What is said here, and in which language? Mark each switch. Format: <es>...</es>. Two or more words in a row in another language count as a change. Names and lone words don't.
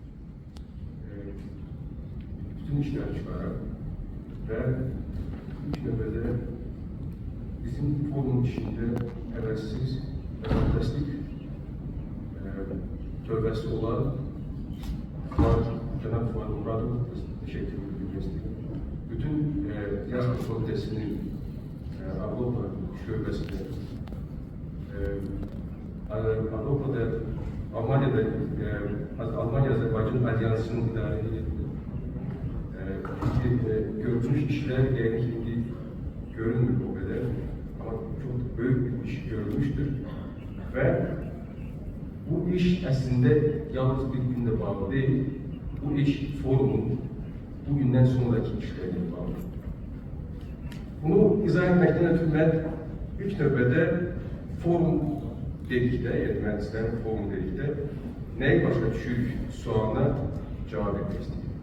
<az>Bütün iştirakçılara ve ilk növbədə bizim forum işində əvəzsiz və fantastik tövbəsi olan Cənab Fuad Muradov təşəkkür edilməsidir. Bütün yazma komitəsinin Avropa şöbəsində</az> <tr>Avrupa'da, Almanya'da, Almanya-Azerbaycan Alyansı'nın idare edildiği görülmüş işler yani şimdi görünmüyor o kadar ama çok büyük bir iş görülmüştür ve bu iş aslında yalnız birbirine bağlı değil, bu iş forumun bugünden sonraki işlerine bağlı. Bunu izah etmekten ötürü ben</tr> <az>ilk növbədə forum dedikdə,</az> <tr>yani mühendislerin</tr> <az>forum dedikdə nəyi başa düşürük sualına cavab etmək istəyirəm.</az>